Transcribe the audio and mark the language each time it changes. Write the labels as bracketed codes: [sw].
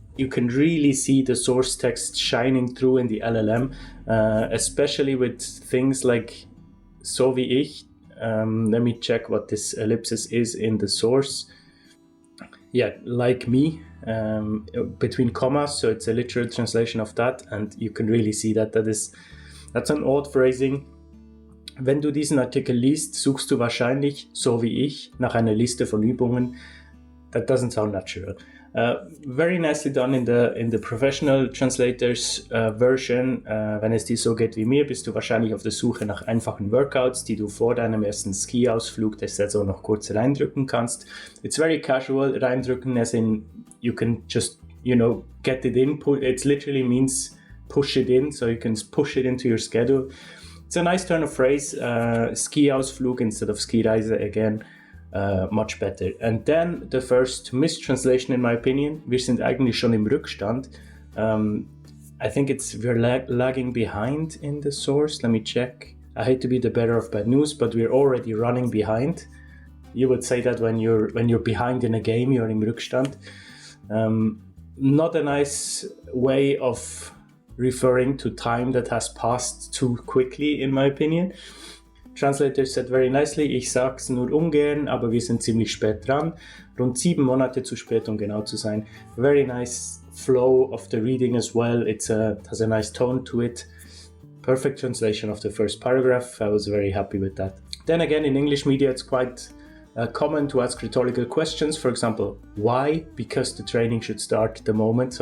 [en] You can really see the source text shining through in the LLM, especially with things like [de] so wie ich. [en] Let me check what this ellipsis is in the source. Yeah, like me, between commas, so it's a literal translation of that, and you can really see that's an odd phrasing. [de] Wenn du diesen Artikel liest, suchst du wahrscheinlich, so wie ich, nach einer Liste von Übungen. [en] That doesn't sound natural. Very nicely done in the professional translators version. [de] Wenn es dir so geht wie mir, bist du wahrscheinlich auf der Suche nach einfachen Workouts, die du vor deinem ersten Ski-Ausflug der Saison noch kurz reindrücken kannst. [en] It's very casual, reindrücken as in you can just, get it in. It literally means push it in, so you can push it into your schedule. It's a nice turn of phrase, Ski-Ausflug instead of Skireise again. Much better. And then the first mistranslation in my opinion. [de] Wir sind eigentlich schon im Rückstand. [en] I think we're lagging behind in the source. Let me check. I hate to be the bearer of bad news, but we're already running behind. You would say that when you're behind in a game, you're [de] im Rückstand. [en] Not a nice way of referring to time that has passed too quickly, in my opinion. Translator said very nicely, [de] ich sag's nur ungern, aber wir sind ziemlich spät dran. Rund 7 Monate zu spät, um genau zu sein. [en] Very nice flow of the reading as well. It has a nice tone to it. Perfect translation of the first paragraph. I was very happy with that. Then again, in English media, it's quite common to ask rhetorical questions. For example, why? Because the training should start the moment.